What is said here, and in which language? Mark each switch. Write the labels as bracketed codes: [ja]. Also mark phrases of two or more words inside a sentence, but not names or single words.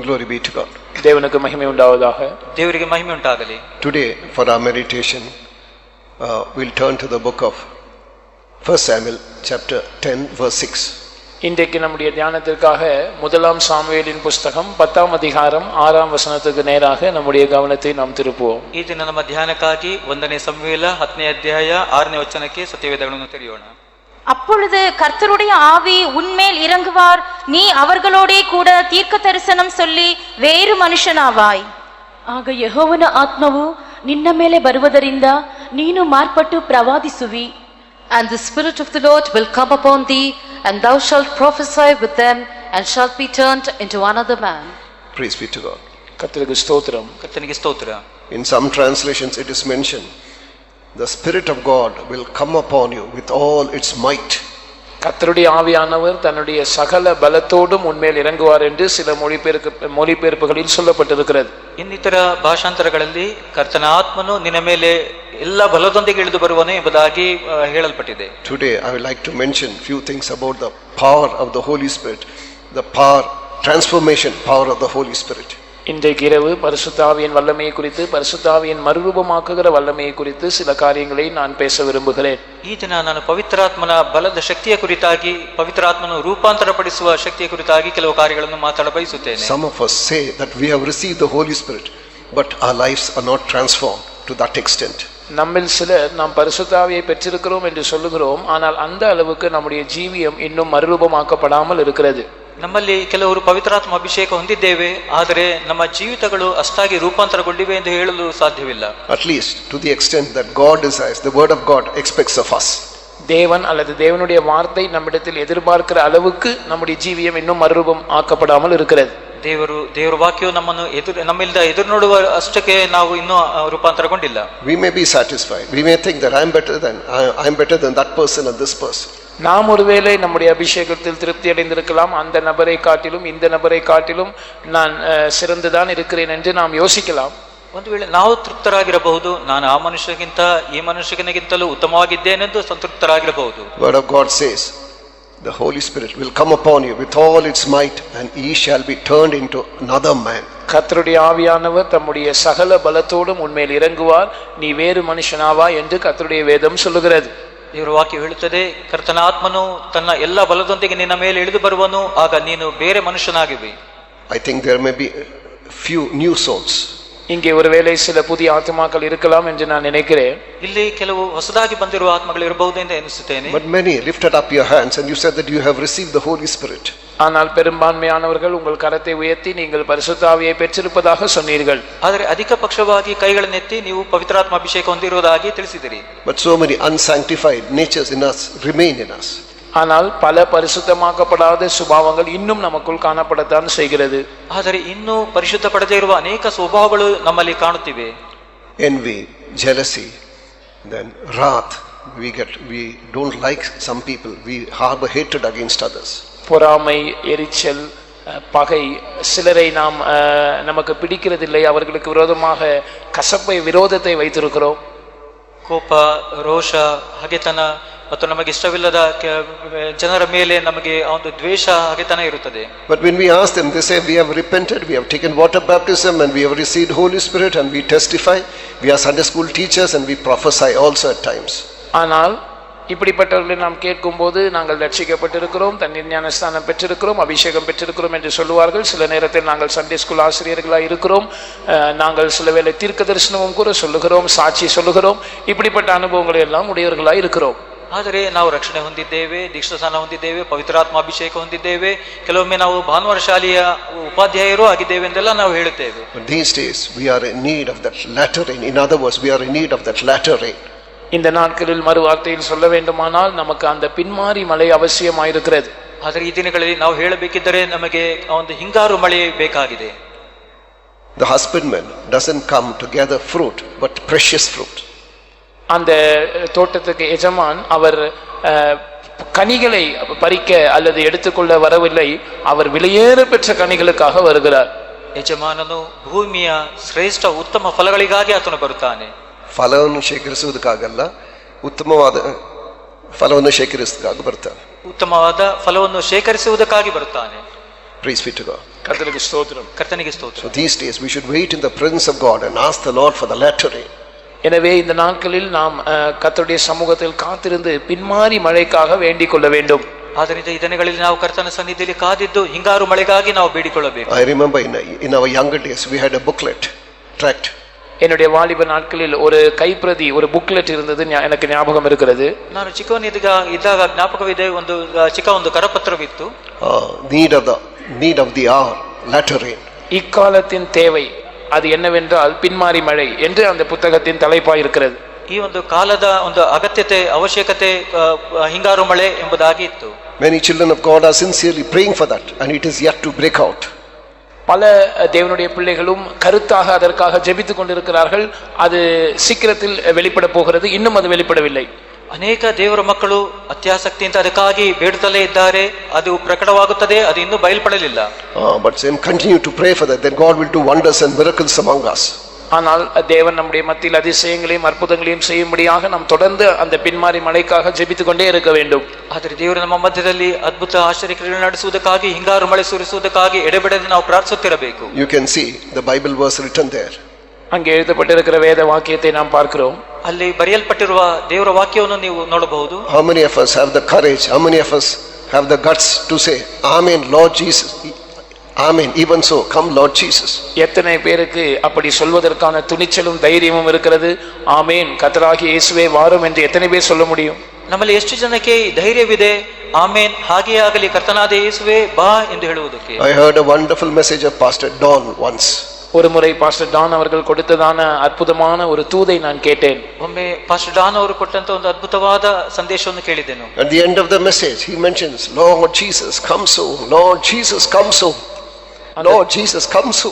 [en] be to God. [ta] தேவனுக்கு மகிமை உண்டாவதாக. தேவருக்கு மகிமை உண்டாகಲಿ. [en] Today for our meditation we'll turn to the book of 1 Samuel chapter 10 verse 6. [ta] இன்றைக்கு நம்முடைய தியானத்திற்காக முதலாம் சாமுவேலின் புஸ்தகம் 10ஆம் அதிகாரம் 6ஆம் வசனத்துக்கு நேராக நம்முடைய கவனத்தை நாம் திருப்புவோம். [kn] ಈ ದಿನ ನಮ್ಮ ಧ್ಯಾನಕ್ಕಾಗಿ 1ನೇ ಸಮುವೇಲ 10ನೇ ಅಧ್ಯಾಯ 6ನೇ ವಚನಕ್ಕೆ ಸತ್ಯವೇದಗಳನ್ನು ತೆರೆಯೋಣ. [ta] அப்பொழுது கர்த்தருடைய ஆவி உன்மேல் இறங்குவார், நீ அவர்களோடே கூட தீர்க்க தரிசனம் சொல்லி வேறு ಮನುಷ್ಯನಾವಾಯ್. [kn] ಆಗ ಯೆಹೋವನ ಆತ್ಮವು ನಿನ್ನ ಮೇಲೆ ಬರುವುದರಿಂದ ನೀನು ಮಾರ್ಪಟ್ಟು ಪ್ರವಾದಿಸುವಿ. [en] And the Spirit of the Lord will come upon thee, and thou shalt prophesy with them, and shalt be turned into another man. Praise be to God. [ta] கர்த்தருக்கு ஸ்தோத்திரம். [kn] ಕರ್ತನಿಗೆ ಸ್ತೋತ್ರ. [en] In some translations it is mentioned, the Spirit of God will come upon you with all its might. [ta] கர்த்தருடைய ஆவியானவர் தன்னுடைய சகல பலத்தோடும் உன்மேல் இறங்குவார் என்று சில மொழிபெயர்ப்புகளில் சொல்லப்பட்டிருக்கிறது. [kn] ಇನ್ನಿತರ ಭಾಷಾಂತರಗಳಲ್ಲಿ ಕರ್ತನ ಆತ್ಮನು ನಿನ್ನ ಮೇಲೆ ಎಲ್ಲ ಬಲದೊಂದಿಗೆ ಇಳಿದು ಬರುವನು ಎಂಬುದಾಗಿ ಹೇಳಲ್ಪಟ್ಟಿದೆ. [en] Today I would like to mention few things about the power of the Holy Spirit, the power, transformation power of the Holy Spirit. [ta] இன்றைக்கு இரவு பரிசுத்த ஆவியின் வல்லமையை குறித்து, பரிசுத்த ஆவியின் மறுரூபமாக்குகிற வல்லமையை குறித்து சில காரியங்களை நான் பேச விரும்புகிறேன். [kn] ಈ ದಿನ ನಾನು ಪವಿತ್ರಾತ್ಮನ ಬಲದ ಶಕ್ತಿಯ ಕುರಿತಾಗಿ, ಪವಿತ್ರಾತ್ಮನು ರೂಪಾಂತರಪಡಿಸುವ ಶಕ್ತಿಯ ಕುರಿತಾಗಿ ಕೆಲವು ಕಾರ್ಯಗಳನ್ನು ಮಾತಾಡ ಬಯಸುತ್ತೇನೆ. [en] Some of us say that we have received the Holy Spirit, but our lives are not transformed to that extent. [ta] நம்மில் சிலர் நாம் பரிசுத்த ஆவியை பெற்றிருக்கிறோம் என்று சொல்லுகிறோம், ஆனால் அந்த அளவுக்கு நம்முடைய ஜீவியம் இன்னும் மறுரூபமாக்கப்படாமல் இருக்கிறது. [kn] ನಮ್ಮಲ್ಲಿ ಕೆಲವರು ಪವಿತ್ರಾತ್ಮ ಅಭಿಷೇಕ ಹೊಂದಿದ್ದೇವೆ, ಆದರೆ ನಮ್ಮ ಜೀವಿತಗಳು ಅಷ್ಟಾಗಿ ರೂಪಾಂತರಗೊಂಡಿವೆ ಎಂದು ಹೇಳಲು ಸಾಧ್ಯವಿಲ್ಲ. [en] At least to the extent that God desires, the word of God expects of us. [ta] தேவன் அல்லது தேவனுடைய வார்த்தை நம்மிடத்தில் எதிர்பார்க்கிற அளவுக்கு நம்முடைய ஜீவியம் இன்னும் மறுரூபம் ஆக்கப்படாமல் இருக்கிறது. [kn] ದೇವರ ವಾಕ್ಯವು ನಮ್ಮನ್ನು ನಮ್ಮಿಂದ ಎದುರು ನೋಡುವ ಅಷ್ಟಕ್ಕೆ ನಾವು ಇನ್ನೂ ರೂಪಾಂತರಗೊಂಡಿಲ್ಲ. [en] We may be satisfied. We may think that I am better than that person and this person. [ta] நாம் ஒருவேளை நம்முடைய அபிஷேகத்தில் திருப்தி அடைந்திருக்கலாம், அந்த நபரை காட்டிலும் இந்த நபரை காட்டிலும் நான் சிறந்துதான் இருக்கிறேன் என்று நாம் யோசிக்கலாம். [kn] ಒಂದು ವೇಳೆ ನಾವು ತೃಪ್ತರಾಗಿರಬಹುದು, ನಾನು ಆ ಮನುಷ್ಯಗಿಂತ ಈ ಮನುಷ್ಯನಿಗಿಂತಲೂ ಉತ್ತಮವಾಗಿದ್ದೇನೆಂದು ಸಂತೃಪ್ತರಾಗಿರಬಹುದು. [en] Word of God says, the Holy Spirit will come upon you with all its might, and ye shall be turned into another man. [ta] கர்த்தருடைய ஆவியானவர் தம்முடைய சகல பலத்தோடும் உன்மேல் இறங்குவார், நீ வேறு மனுஷனாவா என்று கர்த்தருடைய வேதம் சொல்லுகிறது. [kn] ದೇವರ ವಾಕ್ಯ ಹೇಳುತ್ತದೆ, ಕರ್ತನ ಆತ್ಮನು ತನ್ನ ಎಲ್ಲ ಬಲದೊಂದಿಗೆ ನಿನ್ನ ಮೇಲೆ ಇಳಿದು ಬರುವನು, ಆಗ ನೀನು ಬೇರೆ ಮನುಷ್ಯನಾಗಿವಿ. [en] I think there may be few new souls. [ta] இங்கே ஒருவேளை சில புதிய ஆத்மாக்கள் இருக்கலாம் என்று நான் நினைக்கிறேன். [kn] ಇಲ್ಲಿ ಕೆಲವು ಹೊಸದಾಗಿ ಬಂದಿರುವ ಆತ್ಮಗಳು ಇರಬಹುದು ಎಂದು ಎನಿಸುತ್ತೇನೆ. [en] But many lifted up your hands and you said that you have received the Holy Spirit. [ta] ஆனால் பெரும்பான்மையானவர்கள் உங்கள் கரத்தை உயர்த்தி நீங்கள் பரிசுத்த ஆவியை பெற்றிருப்பதாக சொன்னீர்கள். [kn] ಆದರೆ ಅಧಿಕ ಪಕ್ಷವಾಗಿ ಕೈಗಳನ್ನೆತ್ತಿ ನೀವು ಪವಿತ್ರಾತ್ಮ ಅಭಿಷೇಕ ಹೊಂದಿರುವುದಾಗಿ ತಿಳಿಸಿದಿರಿ. [en] But so many unsanctified natures in us remain in us. [ta] ஆனால் பல பரிசுத்தமாக்கப்படாத சுபாவங்கள் இன்னும் நமக்குள் காணப்படத்தான் செய்கிறது. [kn] ಆದರೆ ಇನ್ನೂ ಪರಿಶುದ್ಧ ಪಡದೇ ಇರುವ ಅನೇಕ ಸ್ವಭಾವಗಳು ನಮ್ಮಲ್ಲಿ ಕಾಣುತ್ತಿವೆ. [en] Envy, jealousy, then wrath. We don't like some people. We harbor hatred against others. [ta] பொறாமை, எரிச்சல், பகை, சிலரை நாம் நமக்கு பிடிக்கிறதில்லை, அவர்களுக்கு விரோதமாக கசப்பை விரோதத்தை வைத்திருக்கிறோம். [kn] ಕೋಪ, ರೋಷ, ಹಗೆತನ ಮತ್ತು ನಮಗೆ ಇಷ್ಟವಿಲ್ಲದ ಜನರ ಮೇಲೆ ನಮಗೆ ಒಂದು ದ್ವೇಷ, ಹಗೆತನ ಇರುತ್ತದೆ. [en] But when we ask them, they say we have repented, we have taken water baptism, and we have received Holy Spirit, and we testify. We are Sunday school teachers, and we prophesy also at times. [ta] ஆனால் இப்படிப்பட்டவர்களை நாம் கேட்கும்போது நாங்கள் ரட்சிக்கப்பட்டிருக்கிறோம், தண்ணீர் ஞானஸ்தானம் பெற்றிருக்கிறோம், அபிஷேகம் பெற்றிருக்கிறோம் என்று சொல்லுவார்கள். சில நேரத்தில் நாங்கள் [en] Sunday school [ta] ஆசிரியர்களாக இருக்கிறோம், நாங்கள் சில வேளை தீர்க்க தரிசனமும் கூட சொல்லுகிறோம், சாட்சி சொல்லுகிறோம், இப்படிப்பட்ட அனுபவங்களை எல்லாம் உடையவர்களாக இருக்கிறோம். [kn] ಆದರೆ ನಾವು ರಕ್ಷಣೆ ಹೊಂದಿದ್ದೇವೆ, ದೀಕ್ಷಾಸ್ನಾನ ಹೊಂದಿದ್ದೇವೆ, ಪವಿತ್ರಾತ್ಮ ಅಭಿಷೇಕ ಹೊಂದಿದ್ದೇವೆ, ಕೆಲವೊಮ್ಮೆ ನಾವು ಭಾನುವಾರ ಶಾಲೆಯ ಉಪಾಧ್ಯಾಯರು ಆಗಿದ್ದೇವೆ ಎಂದೆಲ್ಲ ನಾವು ಹೇಳುತ್ತೇವೆ. [en] But these days we are in need of that latter rain. In other words, we are in need of that latter rain. [ta] இந்த நாட்களில் மறு வார்த்தையில் சொல்ல வேண்டுமானால் நமக்கு அந்த பின்மாறி மழை அவசியமாயிருக்கிறது. [kn] ಆದರೆ ಈ ದಿನಗಳಲ್ಲಿ ನಾವು ಹೇಳಬೇಕಿದ್ದರೆ ನಮಗೆ ಒಂದು ಹಿಂಗಾರು ಮಳೆ ಬೇಕಾಗಿದೆ. [en] The husbandman doesn't come to gather fruit, but precious fruit. [ta] அந்த தோட்டத்துக்கு எஜமான் அவர் கனிகளை பறிக்க அல்லது எடுத்துக்கொள்ள வரவில்லை, அவர் விலையேற பெற்ற கனிகளுக்காக வருகிறார். [kn] ಯಜಮಾನನು ಭೂಮಿಯ ಶ್ರೇಷ್ಠ ಉತ್ತಮ ಫಲಗಳಿಗಾಗಿ ಆತನು ಬರುತ್ತಾನೆ. ಫಲವನ್ನು ಶೇಖರಿಸುವುದಕ್ಕಾಗಲ್ಲ, ಉತ್ತಮವಾದ ಫಲವನ್ನು ಶೇಖರಿಸುವುದಕ್ಕಾಗಿ ಬರ್ತಾನೆ. ಉತ್ತಮವಾದ ಫಲವನ್ನು ಶೇಖರಿಸುವುದಕ್ಕಾಗಿ ಬರುತ್ತಾನೆ. [en] Praise be to God. [ta] கர்த்தருக்கு ஸ்தோத்திரம். [kn] ಕರ್ತನಿಗೆ ಸ್ತೋತ್ರ. [en] So these days we should wait in the presence of God and ask the Lord for the latter rain. [ta] எனவே இந்த நாட்களில் நாம் கர்த்தருடைய சமூகத்தில் காத்திருந்து பின்மாறி மழைக்காக வேண்டிக் கொள்ள வேண்டும். [kn] ಆದ್ದರಿಂದ ಈ ದಿನಗಳಲ್ಲಿ ನಾವು ಕರ್ತನ ಸನ್ನಿಧಿಯಲ್ಲಿ ಕಾದಿದ್ದು ಹಿಂಗಾರು ಮಳೆಗಾಗಿ ನಾವು ಬೇಡಿಕೊಳ್ಳಬೇಕು. [en] I remember in our younger days we had a booklet, tract. [ta] என்னுடைய வாலிப நாட்களில் ஒரு கைப்பிரதி, ஒரு புக்லெட் இருந்தது, எனக்கு ஞாபகம் இருக்கிறது. [kn] ನಾನು ಚಿಕ್ಕವನಿದ್ದಾಗ ಜ್ಞಾಪಕವಿದೆ, ಒಂದು ಚಿಕ್ಕ ಒಂದು ಕರಪತ್ರವಿತ್ತು. [en] Need of the hour, latter rain. [ta] இக்காலத்தின் தேவை அது என்னவென்றால் பின்மாறி மழை என்று அந்த புத்தகத்தின் தலைப்பாய் இருக்கிறது. [kn] ಈ ಒಂದು ಕಾಲದ ಒಂದು ಅಗತ್ಯತೆ, ಅವಶ್ಯಕತೆ ಹಿಂಗಾರು ಮಳೆ ಎಂಬುದಾಗಿ ಇತ್ತು. [en] Many children of God are sincerely praying for that and it is yet to break out. [ta] பல தேவனுடைய பிள்ளைகளும் கருத்தாக அதற்காக ஜெபித்துக் கொண்டிருக்கிறார்கள். அது சீக்கிரத்தில் வெளிப்பட போகிறது, இன்னும் அது வெளிப்படவில்லை. [kn] ಅನೇಕ ದೇವರ ಮಕ್ಕಳು ಅತ್ಯಾಸಕ್ತಿಯಿಂದ ಅದಕ್ಕಾಗಿ ಬೇಡುತ್ತಲೇ ಇದ್ದಾರೆ. ಅದು ಪ್ರಕಟವಾಗುತ್ತದೆ, ಅದು ಇನ್ನೂ ಬಯಲ್ಪಡಲಿಲ್ಲ. [en] But then continue to pray for that, then God will do wonders and miracles among us. [ta] ஆனால் தேவன் நம்முடைய மத்தியில் அதிசயங்களையும் அற்புதங்களையும் செய்யும்படியாக நாம் தொடர்ந்து அந்த பின்மாறி மழைக்காக ஜெபித்துக் கொண்டே இருக்க வேண்டும். [kn] ಆದರೆ ದೇವರು ನಮ್ಮ ಮಧ್ಯದಲ್ಲಿ ಅದ್ಭುತ ಆಶ್ಚರ್ಯಗಳನ್ನು ನಡೆಸುವುದಕ್ಕಾಗಿ, ಹಿಂಗಾರು ಮಳೆ ಸುರಿಸುವುದಕ್ಕಾಗಿ ಎಡೆಬಿಡದೆ ನಾವು ಪ್ರಾರ್ಥಿಸುತ್ತಿರಬೇಕು. [en] You can see the Bible verse written there. [ta] அங்கே எழுதப்பட்டிருக்கிற வேத வாக்கியத்தை நாம் பார்க்கிறோம். [kn] ಅಲ್ಲಿ ಬರೆಯಲ್ಪಟ್ಟಿರುವ ದೇವರ ವಾಕ್ಯವನ್ನು ನೀವು ನೋಡಬಹುದು. [en] How many of us have the courage, how many of us have the guts to say amen Lord Jesus, amen, even so come Lord Jesus? [ta] எத்தனை பேருக்கு அப்படி சொல்வதற்கான துணிச்சலும் தைரியமும் இருக்கிறது? ஆமென் கர்த்தராகிய இயேசுவே வாரும் என்று எத்தனை பேர் சொல்ல முடியும்? [kn] ನಮ್ಮಲ್ಲಿ ಎಷ್ಟು ಜನಕ್ಕೆ ಧೈರ್ಯವಿದೆ ಆಮೇನ್ ಹಾಗೆ ಆಗಲಿ ಕರ್ತನಾದ ಯೇಸುವೆ ಬಾ ಎಂದು ಹೇಳುವುದಕ್ಕೆ? [en] I heard a wonderful message of Pastor Don once. [ta] ஒரு முறை பாஸ்டர் டான் அவர்கள் கொடுத்ததான அற்புதமான ஒரு தூதை நான் கேட்டேன். [kn] ಒಮ್ಮೆ ಪಾಸ್ಟರ್ ಡಾನ್ ಅವರು ಕೊಟ್ಟಂತ ಒಂದು ಅದ್ಭುತವಾದ ಸಂದೇಶವನ್ನು ಕೇಳಿದೆನು. [en] At the end of the message he mentions Lord Jesus come soon, Lord Jesus come soon, Lord Jesus come soon.